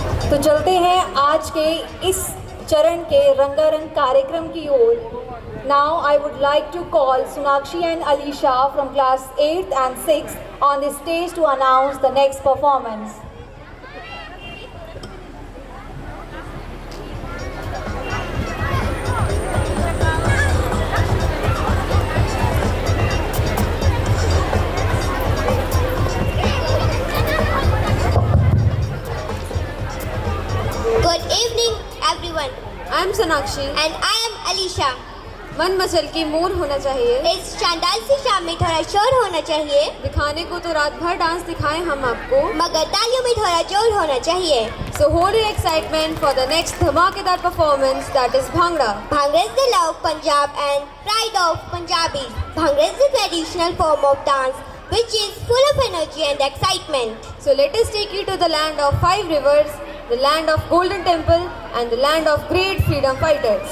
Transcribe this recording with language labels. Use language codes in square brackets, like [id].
[hi] तो चलते हैं आज के इस चरण के रंगारंग कार्यक्रम की ओर। [en] Now I would like to call Sonakshi and Alisha from class 8th and 6th on the stage to announce the next performance. Good evening, everyone. I am Sonakshi And I am Alisha. [hi] मन मचल की mood होना चाहिए, इस शानदार सी शाम में थोड़ा शोर होना चाहिए। दिखाने को तो रात भर डांस दिखाएं हम आपको, मगर तालियों में थोड़ा जोर होना चाहिए। [en] So hold your excitement for the next धमाकेदार performance, that is Bhangra. Bhangra is the love of Punjab and pride of Punjabis. Bhangra is the traditional form of dance which is full of energy and excitement. So let us take you to the land of 5 rivers, the land of Golden Temple and the land of great freedom fighters.